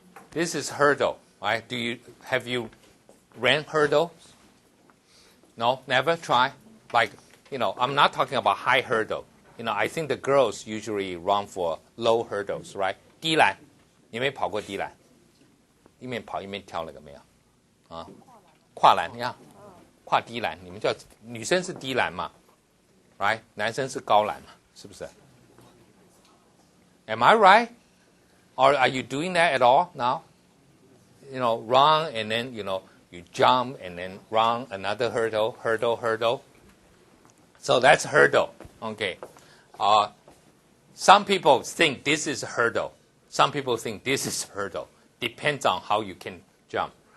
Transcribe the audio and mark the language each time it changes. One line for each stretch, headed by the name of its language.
English: This is hurdle, right? Have you ran hurdles? No, never try. Like, I'm not talking about high hurdle. I think the girls usually run for low hurdles, right?
Chinese: 低栏，你没跑过低栏？一面跑一面跳那个没有？啊，跨栏呀，跨低栏，你们叫女生是低栏嘛 ，right？男生是高栏嘛，是不是 ？
English: Am I right? Or are you doing that at all now? Run and then you jump and then run another hurdle. So that's hurdle. Okay. Some people think this is hurdle. Some people think this is hurdle. Depends on how you can jump.